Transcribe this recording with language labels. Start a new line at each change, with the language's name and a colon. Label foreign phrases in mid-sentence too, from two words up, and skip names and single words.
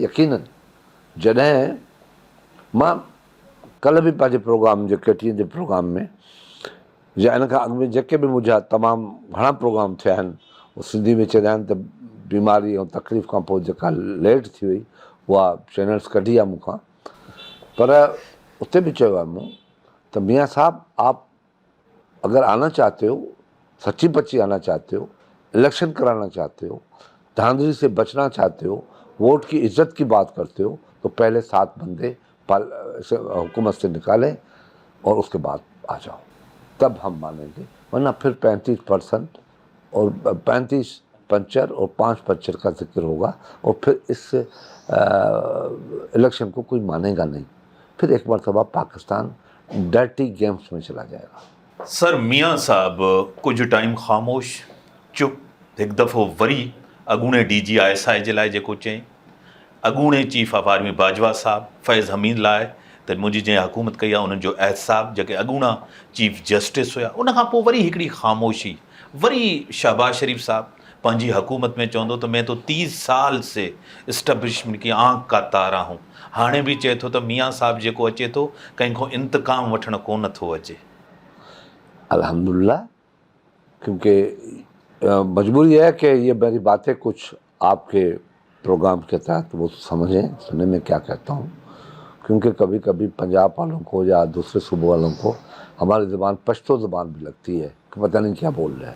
Sindhi: यकीननि जॾहिं मां कल्ह बि पंहिंजे प्रोग्राम जे KTN जे प्रोग्राम में, या इन खां अॻु में जेके बि मुंहिंजा तमामु घणा प्रोग्राम थिया आहिनि, उहो सिंधी में चवंदा आहिनि त बीमारी ऐं तकलीफ़ खां पोइ जेका लेट थी वई, उहा चैनल्स कढी आहे मूंखां, पर उते बि चयो आहे मूं त
Urdu: میاں صاحب، آپ اگر آنا چاہتے ہو، سچی پچی آنا چاہتے ہو، الیکشن کرانا چاہتے ہو، دھاندلی سے بچنا چاہتے ہو، ووٹ کی عزت کی بات کرتے ہو، تو پہلے 7 بندے حکومت سے نکالیں اور اس کے بعد آ جاؤ، تب ہم مانیں گے. ورنہ پھر 35% اور 35 پنکچر اور 5 پنکچر کا ذکر ہوگا، اور پھر اس الیکشن کو کوئی مانے گا نہیں. پھر ایک مرتبہ پاکستان
English: dirty games
Urdu: میں چلا جائے گا.
Sindhi: सर मियाँ साहब कुछ टाइम खामोश, चुप, एक दफ़ो वरी अॻूणे DG ISI जे लाइ जेको चयईं, अॻूणे
English: chief of army
Sindhi: बाजवा साहब फैज़ हमीद लाइ त मुंहिंजी जंहिं हुकूमत कई आहे उन्हनि जो एहसाब जेके अॻूणा
English: chief justice
Sindhi: हुया, उन खां पोइ वरी हिकिड़ी ख़ामोशी, वरी शहबाज शरीफ़ साहब पंहिंजी हुकूमत में चवंदो त
Urdu: میں تو 30 سال سے اسٹیبلشمنٹ کی آنکھ کا تارا ہوں.
Sindhi: हाणे बि चए थो त मियाँ साहब जेको अचे थो कंहिंखो इंतकाम वठणु कोन थो अचे।
Urdu: الحمدللہ، کیونکہ مجبوری ہے کہ یہ میری باتیں کچھ آپ کے پروگرام کے تحت وہ سمجھیں، سنے میں کیا کہتا ہوں، کیونکہ کبھی کبھی پنجاب والوں کو یا دوسرے صوبوں والوں کو ہماری زبان پشتو زبان بھی لگتی ہے کہ پتہ نہیں کیا بول رہے ہیں.